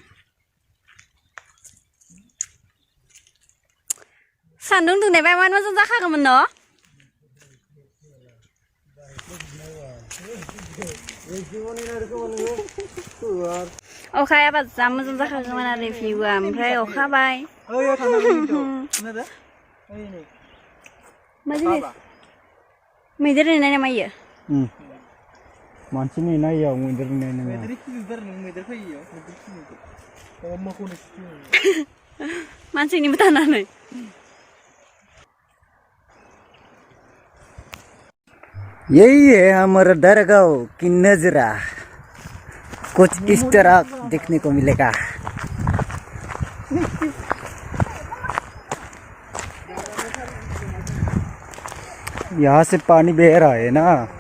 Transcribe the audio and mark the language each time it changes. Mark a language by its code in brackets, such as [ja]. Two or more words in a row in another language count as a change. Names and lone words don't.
[brx] सान्दुं दुंनायबा इमान मोजां जाखागौमोन न' अखा हायाबा जा मोजां जाखागौमोन आरो भिउआ ओमफ्राय अखा हाबाय मैदेर नेनाय नामा इयो मानसिनि नायाव मैदेर नायनो मानसिनिबो थानानै [hi] यही है हमारा daragaon की नजरा कुछ इस तरह देखने को मिलेगा यहाँ से पानी बह रहा है ना